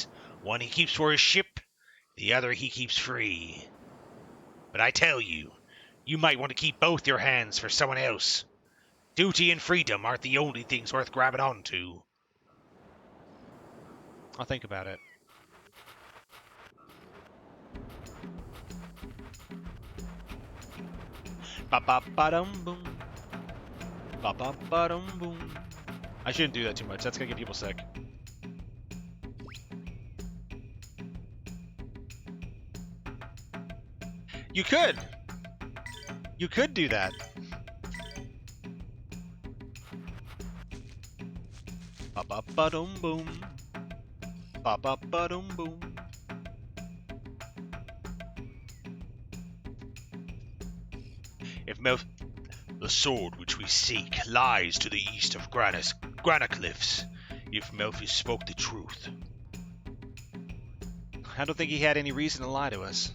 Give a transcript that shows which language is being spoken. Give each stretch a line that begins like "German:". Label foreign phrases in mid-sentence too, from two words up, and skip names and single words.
English: One he keeps for his ship, the other he keeps free. But I tell you, you might want to keep both your hands for someone else. Duty and freedom aren't the only things worth grabbing onto. I'll think about it. Ba-ba-ba-dum-boom. Ba-ba-ba-dum-boom. I shouldn't do that too much. That's gonna get people sick. You could! You could do that. Ba-ba-ba-dum-boom. Ba-ba-ba-dum-boom. If the sword which we seek lies to the east of Granacliffs, if Melfi spoke the truth. I don't think he had any reason to lie to us.